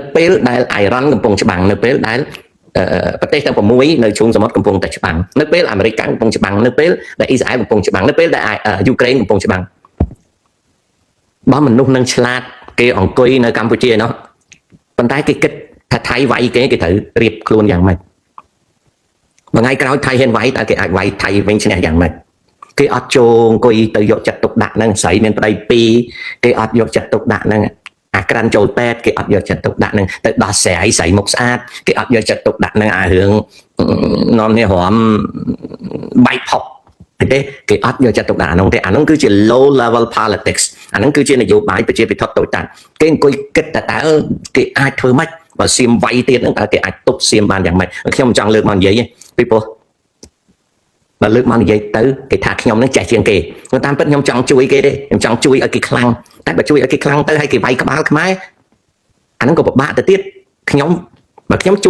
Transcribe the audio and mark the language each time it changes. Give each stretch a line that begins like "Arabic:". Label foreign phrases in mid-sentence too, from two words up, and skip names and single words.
Khmer: ពេលដែល Iron កំពុងច្បាំងនៅពេលដែលប្រទេសទាំង6នៅជុំសមុទ្រកំពុងតែច្បាំងនៅពេលអាមេរិកកំពុងច្បាំងនៅពេលដែលអ៊ីស្រាអែលកំពុងច្បាំងនៅពេលដែលយូក្រែនកំពុងច្បាំងបើមនុស្សនឹងឆ្លាតគេអង្គុយនៅកម្ពុជានោះប៉ុន្តែគេគិតថាថៃវាយគេត្រូវរៀបខ្លួនយ៉ាងម៉េចមួយថ្ងៃក្រោយថៃហ៊ានវាយតើគេអាចវាយថៃវិញឈ្នះយ៉ាងម៉េចគេអត់ចូលអង្គុយទៅយកចិត្តទុកដាក់នឹងស្រីមានប្តី2គេអត់យកចិត្តទុកដាក់នឹង ក្រាន់ចូលពេទ្យគេអត់យកចិត្តទុកដាក់នឹងទៅដោះស្រាយស្រីមុខស្អាតគេអត់យកចិត្តទុកដាក់នឹងរឿងនាំនេះរំបែកផុកទេគេអត់យកចិត្តទុកដាក់អានោះទេអានោះគឺជា
English: low level politics
Khmer: អានោះគឺជានយោបាយប្រជាពិធតូចតាចគេអង្គុយគិតតែតើគេអាចធ្វើម៉េចបើសៀមវាយទៀតហ្នឹងតើគេអាចទប់ សៀមបានយ៉ាងម៉េចខ្ញុំចង់លើកមកនិយាយពីព្រោះបើលើកមកនិយាយទៅគេថាខ្ញុំនឹងចេះជាងគេតាមពិតខ្ញុំចង់ជួយគេទេខ្ញុំចង់ជួយឲ្យគេខ្លាំងតែបើជួយឲ្យគេខ្លាំងទៅឲ្យគេវាយក្បាលខ្មែរអាហ្នឹងក៏ពិបាកទៅទៀតខ្ញុំបើខ្ញុំជួយ